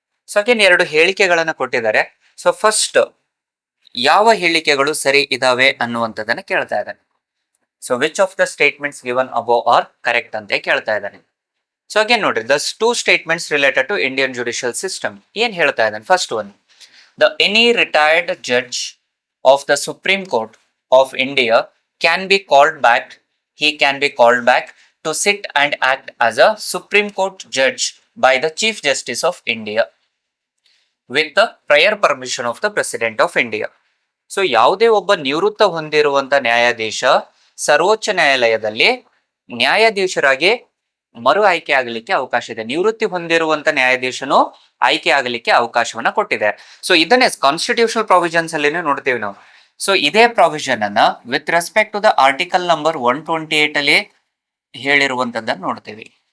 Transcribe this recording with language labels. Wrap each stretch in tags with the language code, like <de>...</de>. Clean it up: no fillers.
<kn>So again ಎರಡು ಹೇಳಿಕೆಗಳನ್ನ ಕೊಟ್ಟಿದ್ದಾರೆ. So first ಯಾವ ಹೇಳಿಕೆಗಳು ಸರಿ ಇದಾವೆ ಅನ್ನುವಂಥದ್ದನ್ನ ಕೇಳ್ತಾ ಇದ್ದಾನೆ.</kn> <en>so which of the statements given above are correct</en> <kn>ಅಂತ ಕೇಳ್ತಾ ಇದ್ದಾನೆ.</kn> <en>so again</en> <kn>ನೋಡ್ರಿ,</kn> <en>the two statements related to Indian judicial system</en> <kn>ಏನ್ ಹೇಳ್ತಾ ಇದ್ದಾನೆ.</kn> <en>First one, the any retired judge of the Supreme Court of India can be called back, he can be called back to sit and act as a Supreme Court judge by the Chief Justice of India with the prior permission of the President of India.</en> <kn>So ಯಾವುದೇ ಒಬ್ಬ ನಿವೃತ್ತ ಹೊಂದಿರುವಂತ ನ್ಯಾಯಾಧೀಶ ಸರ್ವೋಚ್ಚ ನ್ಯಾಯಾಲಯದಲ್ಲಿ ನ್ಯಾಯಾಧೀಶರಾಗಿ ಮರು ಆಯ್ಕೆ ಆಗಲಿಕ್ಕೆ ಅವಕಾಶ ಇದೆ. ನಿವೃತ್ತಿ ಹೊಂದಿರುವಂತ ನ್ಯಾಯಾಧೀಶನು ಆಯ್ಕೆ ಆಗಲಿಕ್ಕೆ ಅವಕಾಶವನ್ನ ಕೊಟ್ಟಿದೆ. ಸೊ ಇದನ್ನೇ ಕಾನ್ಸ್ಟಿಟ್ಯೂಷನಲ್ ಪ್ರಾವಿಷನ್ಸ್ ಅಲ್ಲಿ ನೋಡ್ತೀವಿ ನಾವು. ಸೊ ಇದೇ ಪ್ರಾವಿಷನ್ ಅನ್ನ</kn> <en>with respect to the article number 128</en> <kn>ಅಲ್ಲಿ ಹೇಳಿರುವಂತದ್ದನ್ನ ನೋಡ್ತೀವಿ.</kn>